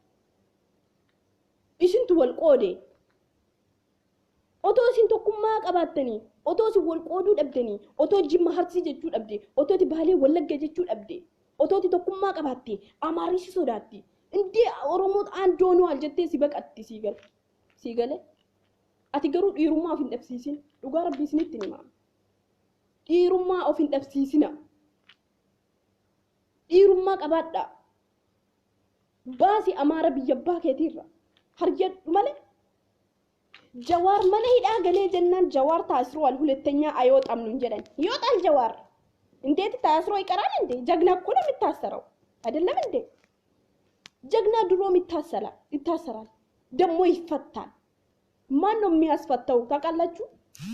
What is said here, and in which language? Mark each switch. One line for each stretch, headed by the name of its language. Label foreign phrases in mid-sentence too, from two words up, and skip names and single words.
Oromo: isintu wal qoode otoo isin tokkummaa qabaattanii otoo isin wal qooduu dhabdanii otoo jimma harsii jechuu dhabde otooti baalee wallagga jechuu dhabde otooti tokkummaa qabaatte amaarri si sodaatti indee oromoo aandoonuu al jettee si baqatti si gale ati garuu dhiirummaa of hin dhabsiisin dhugaa rabbii isinitti himaa dhiirummaa of hin dhabsiisina dhiirummaa qabaadha baasi amaara biyya abbaa keetiirra harjadhu malee jawaar mana hidhaa galee jennaan jawaar taasirwal
Amharic: ሁለተኛ አይወጣም እንጀዳን ይወጣል jawaar እንዴት ታስሮ ይቀራል እንዴ ጀግና እኮ ነው የሚታሰረው አይደለም እንዴ ጀግና ድሮም ይታሰራል ደግሞ ይፈታል ማን ነው የሚያስፈታው ታውቃላችሁ